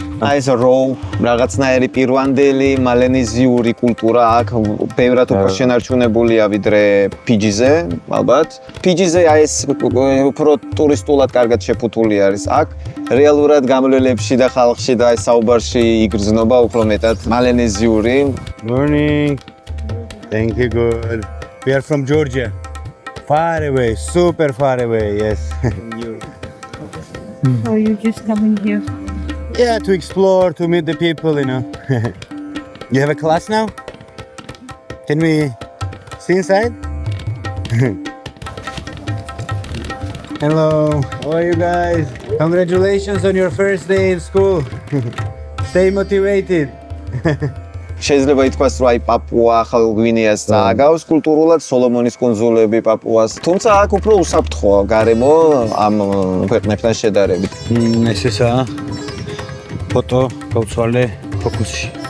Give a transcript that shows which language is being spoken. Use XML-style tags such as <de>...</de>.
<ka>აი ეს რო რაღაცნაირი პირვანდელი მალენეზიური კულტურა აქ ბევრად უფრო შენარჩუნებულია ვიდრე ფიჯიზე, ალბათ. ფიჯიზე აი ეს უფრო ტურისტულად კარგად შეფუთული არის. აქ რეალურად გამლელებში და ხალხში და აი საუბარში იგრძნობა უფრო მეტად მალენეზიური.</ka> <en>Morning. Thank you, good. We are from Georgia. Far away, super far away, yes. So you're just coming here? Yeah, to explore, to meet the people, you know. You have a class now? Can we see inside? Hello, how are you guys? Congratulations on your first day in school. Stay motivated.</en> <ka>შეიძლება ითქვას, რომ აი პაპუა ახალ გვინეას წააგავს კულტურულად სოლომონის კუნძულები პაპუას. თუმცა აქ უფრო უსაფრთხოა გარემო ამ ქვეყნებთან შედარებით. ეს ესაა ფოტო გავცვალე ფოკუსში.</ka>